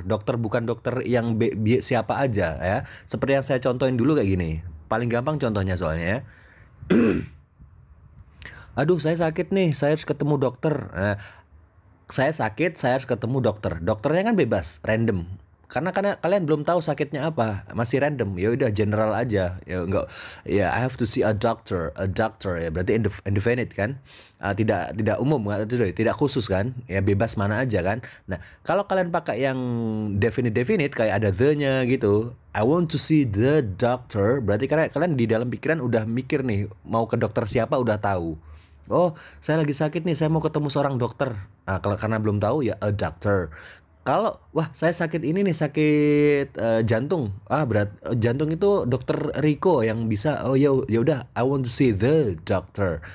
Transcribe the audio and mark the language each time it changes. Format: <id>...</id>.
<id>Dokter bukan dokter yang siapa aja ya. Seperti yang saya contohin dulu kayak gini. Paling gampang contohnya soalnya ya. Aduh, saya sakit nih, saya harus ketemu dokter. Saya sakit, saya harus ketemu dokter. Dokternya kan bebas, random. Karena kalian belum tahu sakitnya apa, masih random. Ya udah general aja. Ya enggak.</id> <en>Ya I have to see a doctor ya.</en> <id>Berarti indefinite kan? Tidak umum, tidak khusus kan? Ya bebas mana aja kan? Nah, kalau kalian pakai yang definite kayak ada the-nya gitu.</id> <en>I want to see the doctor.</en> <id>Berarti kalian di dalam pikiran udah mikir nih, mau ke dokter siapa udah tahu. Oh, saya lagi sakit nih, saya mau ketemu seorang dokter. Karena belum tahu ya</id> <en>a doctor.</en> <id>Kalau wah saya sakit ini nih, sakit jantung. Berat jantung itu dokter Rico yang bisa. Oh ya udah,</id> <en>I want to see the doctor.</en>